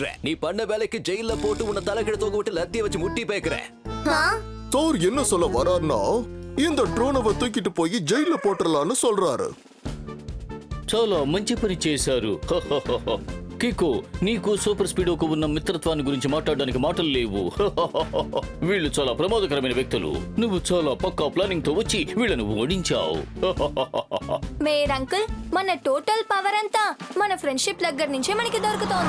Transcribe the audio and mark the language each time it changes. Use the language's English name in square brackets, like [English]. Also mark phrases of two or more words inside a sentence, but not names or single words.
[Tamil] நீ பண்ண வேலைக்கு ஜெயில போட்டு உன்னை தலைக்கிட தூக்க விட்டு லத்திய வச்சு முட்டி பேக்குற. சார் என்ன சொல்ல வராருன்னா, இந்த ட்ரோனை தூக்கிட்டு போய் ஜெயில போட்டுறலாம்னு சொல்றாரு. [Telugu] చాలా మంచి పని చేశారు. కికో, నీకు సూపర్ స్పీడోకు ఉన్న మిత్రత్వాన్ని గురించి మాట్లాడడానికి మాటలు లేవు. వీళ్ళు చాలా ప్రమాదకరమైన వ్యక్తులు. నువ్వు చాలా పక్కా ప్లానింగ్ తో వచ్చి వీళ్ళను ఓడించావు. మేర్ అంకుల్, మన [English] total power [Telugu] అంతా మన ఫ్రెండ్షిప్ దగ్గర నుంచే మనకి దొరుకుతోంది.